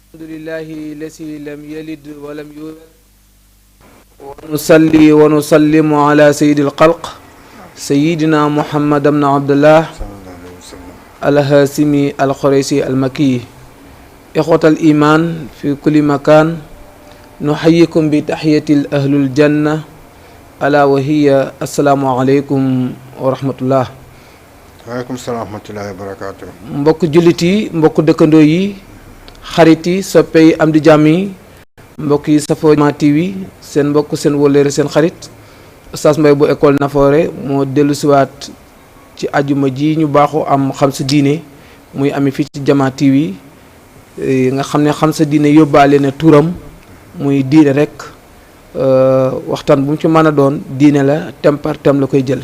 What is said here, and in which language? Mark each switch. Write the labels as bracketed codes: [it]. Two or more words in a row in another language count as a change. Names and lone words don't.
[ar] لله الذي لم يلد ولم يولد ونصلي ونسلم على سيد الخلق سيدنا محمد بن عبد الله الهاشمي القريشي المكي. إخوة الإيمان في كل مكان نحييكم بتحية أهل الجنة ألا وهي السلام عليكم ورحمة الله. وعليكم السلام ورحمة الله وبركاته. [wo] mbokk jullit yi mbokk dëkkandoo yi xarit yi soppe yi am di jàmm yi mbokk yi safoo Jama TV seen mbokk seen wóllëre seen xarit Oustaz Mbaye bu école Nafoore moo dellu siwaat ci ajuma ji ñu baaxoo am xam sa diine muy ami fii ci Jama TV nga xam ne xam sa diine yóbbaale na turam muy diine rek waxtaan bu mu ci mën a doon diine la [fr] thème par thème [wo] la koy jël.